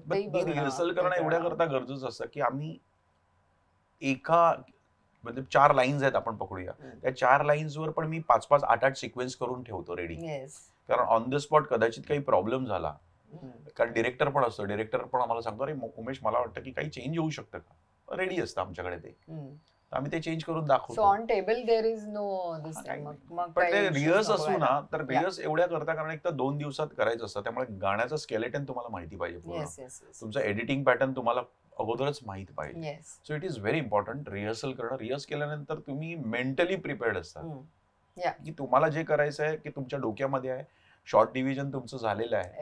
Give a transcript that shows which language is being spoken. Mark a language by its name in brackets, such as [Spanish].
[Marathi] Rehearsal करणं एवढ्या करता गरजेचं असतं की आम्ही म्हणजे 4 लाईन्स आहेत आपण पकडूया, त्या 4 लाईन्स वर पण मी 5-5, 8-8 सिक्वेन्स करून ठेवतो रेडी. कारण ऑन द स्पॉट कदाचित काही प्रॉब्लेम झाला, कारण डिरेक्टर पण असतो, डिरेक्टर पण आम्हाला सांगतो अरे उमेश मला वाटतं की काही चेंज होऊ शकतं का, रेडी असतं आमच्याकडे ते, आम्ही ते चेंज करून दाखवतो. [English] On table there is no this thing. [Marathi] पण ते रिहर्स असू ना, तर रिहर्स एवढ्या करता, कारण एक तर 2 दिवसात करायचं असतं, त्यामुळे गाण्याचं स्केलेटन तुम्हाला माहिती पाहिजे, तुमचं एडिटिंग पॅटर्न तुम्हाला अगोदरच माहित पाहिजे. [English] so it is very important [Marathi] rehearsal करणं. रिहर्स केल्यानंतर तुम्ही मेंटली प्रिपेअर्ड असतात की तुम्हाला जे करायचं आहे, की तुमच्या डोक्यामध्ये आहे, शॉर्ट डिव्हिजन तुमचं झालेलं आहे,